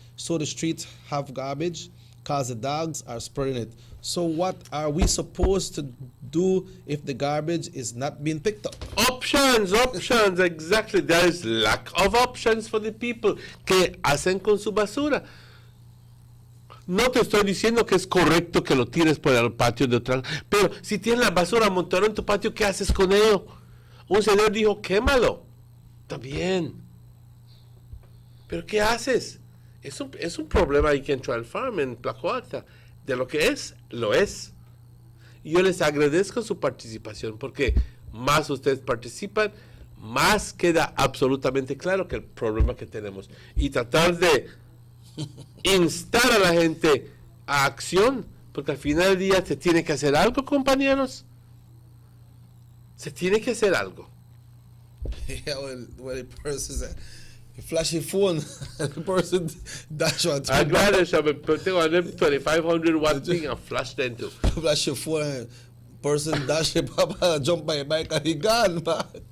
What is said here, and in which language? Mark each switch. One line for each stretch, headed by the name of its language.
English: So the streets have garbage because the dogs are spreading it. So what are we supposed to do if the garbage is not being picked up? Options, exactly. There is lack of options for the people.
Spanish: ¿Qué hacen con su basura? No te estoy diciendo que es correcto que lo tires por el patio de otra, pero si tienes la basura amontonada en tu patio, ¿qué haces con ello? Un señor dijo, quémalo. Está bien. ¿Pero qué haces? Es un problema ahí que entró al farm en Blackwater. De lo que es, lo es. Y yo les agradezco su participación porque más ustedes participan, más queda absolutamente claro que el problema que tenemos. Y tratar de instar a la gente a acción, porque al final del día se tiene que hacer algo, compañeros. Se tiene que hacer algo.
English: Yeah, well, the person said, you flash your phone, the person dash on. I'd rather put on them 2500 watt thing and flash them too. Flash your phone, person dash your papa, jump by a bike and he gone, man.